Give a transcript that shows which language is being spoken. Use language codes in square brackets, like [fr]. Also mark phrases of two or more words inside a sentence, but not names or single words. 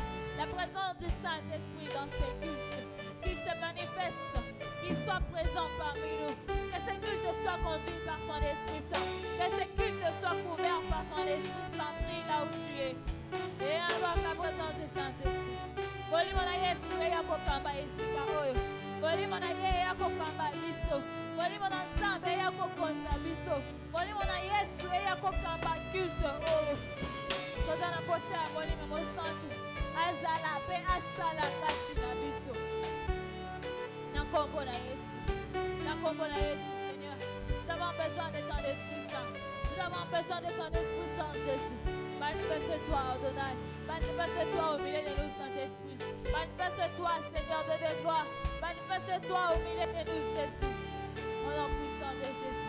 [fr] La présence du Saint-Esprit dans ces cultes. Qu'il se manifeste soient conduits par son Esprit Saint. Que ces cultes soient couverts par son Esprit Saint. Prie là où tu es. Et invoque la présence du Saint-Esprit. [ln] Bolimo na Yesu ya kokamba esika oyo. Bolimo na ye ya kokamba biso. Bolimo na Nzambe ya kokonza biso. Bolimo na Yesu ya kokamba culte oyo. Toza na posa ya bolimo mo santu. Azala pe asala kati na biso. Na kombo na Yesu. Na kombo na Yesu, [fr] Seigneur. Nous avons besoin de ton Esprit Saint. Nous avons besoin de ton Esprit Saint, Jésus. Manifeste-toi, Adonai. Manifeste-toi au milieu de nous, Saint-Esprit. Manifeste-toi, Seigneur de tes gloires. Manifeste-toi au milieu de nous, Jésus. Au nom puissant de Jésus.